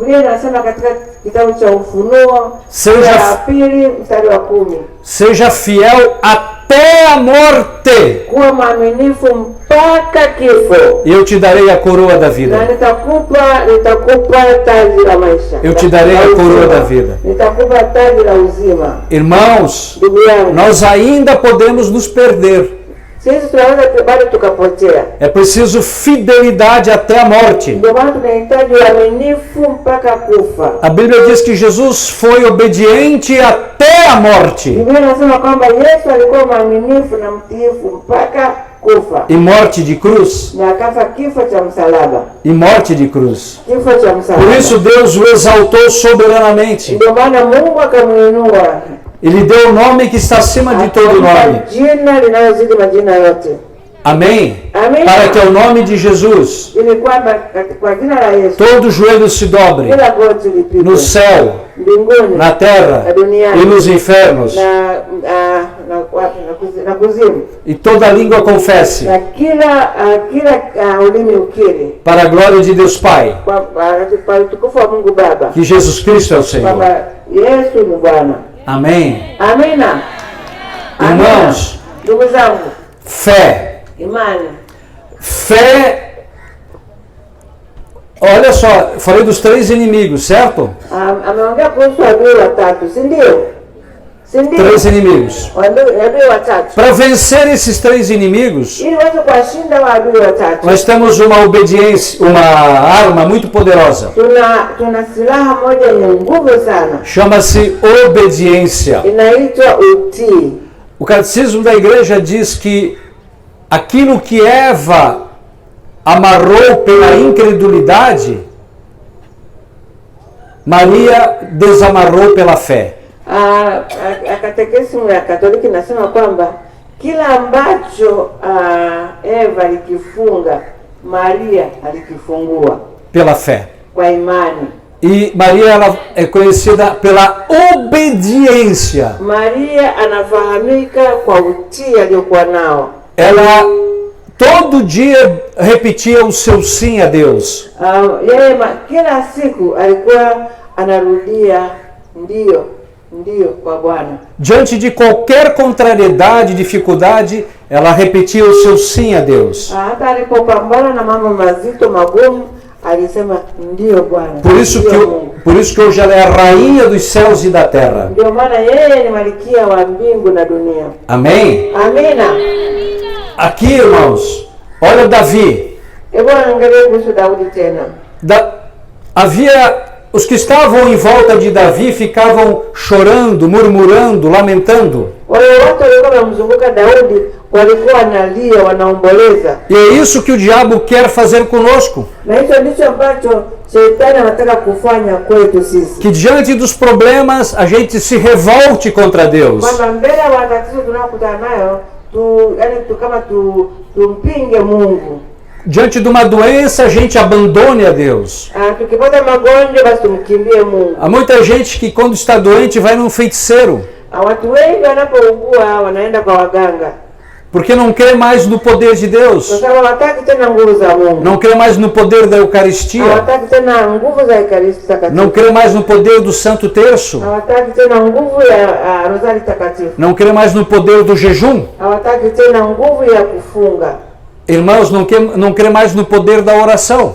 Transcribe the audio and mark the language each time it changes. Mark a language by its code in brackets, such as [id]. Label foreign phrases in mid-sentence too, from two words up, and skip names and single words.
[pt] Seja fiel até a morte. E eu te darei a coroa da vida. Eu te darei a coroa da vida. Irmãos, nós ainda podemos nos perder. [sw] Sisi tunaweza bado tukapotea. [pt] É preciso fidelidade até a morte. [sw] Ndio maana tunahitaji uaminifu mpaka kufa. [pt] A Bíblia diz que Jesus foi obediente até a morte. [sw] Biblia inasema kwamba Yesu alikuwa mwaminifu na mtiifu mpaka kufa. [pt] E morte de cruz. [sw] Na akafa kifo cha msalaba. [pt] E morte de cruz. [sw] Kifo cha msalaba. [pt] Por isso Deus o exaltou soberanamente. [sw] Ndio maana Mungu akamuinua. [pt] Ele deu o nome que está acima de todo nome. [sw] Jina linalozidi majina yote. [pt] Amém? Amém. Para que ao nome de Jesus [sw] Ili kwamba kwa jina la Yesu [pt] todo joelho se dobre [sw] kila goti lipigwe [pt] no céu, [sw] mbinguni, [pt] na terra [sw] na duniani, [pt] e nos infernos, [sw] na kuzimu, [pt] e toda língua confesse, [sw] na kila ulimi ukiri [pt] para a glória de Deus Pai, [sw] kwa utukufu wa Mungu Baba [pt] que Jesus Cristo é o Senhor. [sw] kwamba Yesu ni Bwana. [pt] Amém? [sw] Amina. [pt] Irmãos, [sw] Ndugu zangu, [pt] fé. [sw] imani. [pt] Fé. Olha só, falei dos 3 inimigos, certo? [sw] Ameongea kuhusu adui watatu, si ndio? Si ndio? [pt] 3 inimigos. [sw] Adui watatu. [pt] Para vencer esses 3 inimigos, [sw] Ili uweze kuwashinda waadui watatu, [pt] nós temos uma obediência, uma arma muito poderosa. [sw] tuna silaha moja yenye nguvu sana, [pt] Chama-se obediência. [sw] inaitwa utii. [pt] O catecismo da igreja diz que aquilo que Eva amarrou pela incredulidade, Maria desamarrou pela fé. [sw] A katekisimu ya Katoliki nasema kwamba kila ambacho Eva alikifunga, Maria alikifungua [pt] Pela fé. [sw] kwa imani. [pt] E Maria ela é conhecida pela obediência. [sw] Maria anafahamika kwa utii aliokuwa nao. [pt] Ela todo dia repetia o seu sim a Deus. [sw] Yeye kila siku alikuwa anarudia ndio kwa Bwana. [pt] Diante de qualquer contrariedade, dificuldade, ela repetia o seu sim a Deus. [sw] Hata alipopambana na mambo mazito magumu, alisema ndio Bwana. [pt] Por isso que hoje ela é a rainha dos céus e da terra. [sw] Ndio maana yeye ni malkia wa mbingu na dunia. [pt] Amém? [sw] Amina. [pt] Aqui, irmãos, olha Davi. [sw] Hebu angalia kuhusu Daudi tena. [pt] Havia os que estavam em volta de Davi ficavam chorando, murmurando, lamentando. [sw] Wale watu walikuwa wanamzunguka Daudi walikuwa wanalia, wanaomboleza. [pt] E é isso que o diabo quer fazer conosco. [sw] Na hicho ndicho ambacho shetani anataka kufanya kwetu sisi. [pt] Que diante dos problemas a gente se revolte contra Deus. [sw] Kwamba mbele ya matatizo tunayokutana nayo tumpinge Mungu. [pt] Diante de uma doença a gente abandone a Deus. [sw] Tukipata magonjwa basi tumkimbie Mungu. [pt] Há muita gente que quando está doente vai num feiticeiro. [sw] Watu wengi wanapougua wanaenda kwa waganga. [pt] Porque não crê mais no poder de Deus. [sw] Kwa sababu hawataki tena nguvu za Mungu. [pt] Não crê mais no poder da Eucaristia. [sw] Hawataki tena nguvu za Ekaristi Takatifu. [pt] Não crê mais no poder do Santo Terço. [sw] Hawataki tena nguvu ya Rozari Takatifu. [pt] Não crê mais no poder do jejum. [sw] Hawataki tena nguvu ya kufunga. [pt] Irmãos, não crê mais no poder da oração.